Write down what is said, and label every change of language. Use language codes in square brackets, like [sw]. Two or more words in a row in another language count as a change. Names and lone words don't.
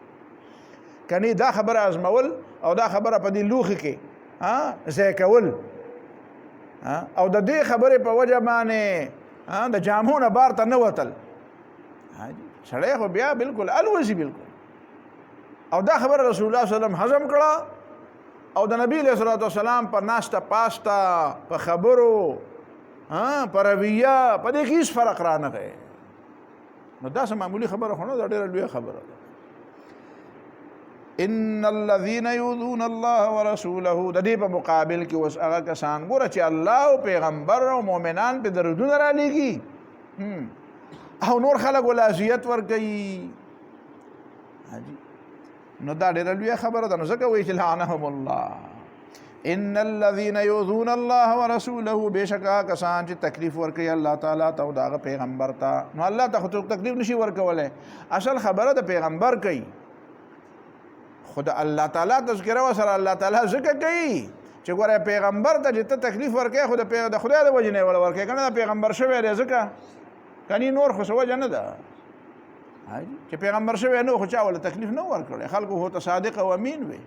[ps] کنی دا خبره ازمول او دا خبره په دې لوښي کې ځای کول او د دې خبرې په وجه باندې د جامو نه بار ته نه وتل، سړی خو بیا بالکل الوزي بالکل. او دا خبره [ar] رسول الله صلی الله علیه وسلم [ps] هضم کړه او د نبی [ar] علیه الصلاة والسلام [ps] په ناسته پاسته، په خبرو، په رویه، په دې کې هېڅ فرق رانغی. نو داسې معمولي خبره خو نه ده، ډېره لویه خبره ده. [ar] ان الذين يؤذون الله ورسوله، [ps] د دې په مقابل کې اوس هغه کسان ګوره چې الله او پیغمبر او مؤمنان پې درودونه را لیږي او نور خلک ول اذیت ورکوي، نو دا ډېره لویه خبره ده. نو ځکه وایي چې [ar] لعنهم الله. ان الذين يؤذون الله ورسوله، [ps] بېشکه کسان چې تکلیف ورکوي الله تعالی ته او د هغه پیغمبر ته. نو الله ته خو څوک تکلیف نشي ورکولی، اصل خبره د پیغمبر کوي، خو د الله تعالی تذکره ورسره الله تعالی ځکه کوي چې ګوره پیغمبر ته چې ته تکلیف ورکوې خو د خدای د وجې نه یې وله ورکوې، که نه د پیغمبر شوی دی ځکه کنی نور خو څه وجه نه ده چې پیغمبر شوی نه خو چا وله تکلیف نه ورکړی، خلکو خو ته صادق او امین وي.